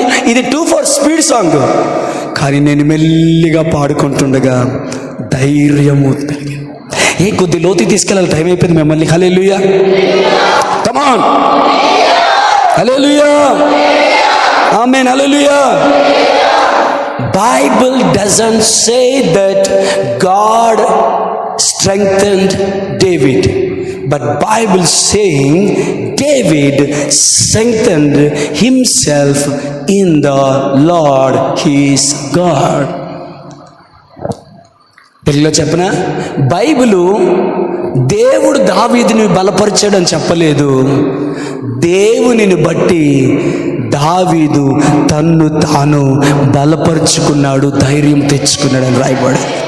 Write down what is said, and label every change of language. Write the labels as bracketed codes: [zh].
[te] ఇది 2/4 speed song, కానీ నేను మెల్లిగా పాడుకుంటుండగా ధైర్యము కలిగింది. కొద్ది లోతు తీసుకెళ్ళాలి, టైం అయిపోయింది మిమ్మల్ని. హల్లెలూయా, [en] come on, [te] hallelujah, amen, hallelujah. [en] Bible doesn't say that God strengthened David, but Bible saying David strengthened himself in the Lord his God. [te] తెలుగులో చెప్పనా? బైబిలు దేవుడు దావీదుని బలపరిచాడు అని చెప్పలేదు. దేవునిని బట్టి దావీదు తన్ను తాను బలపరుచుకున్నాడు, ధైర్యం తెచ్చుకున్నాడు అని రాయబడి.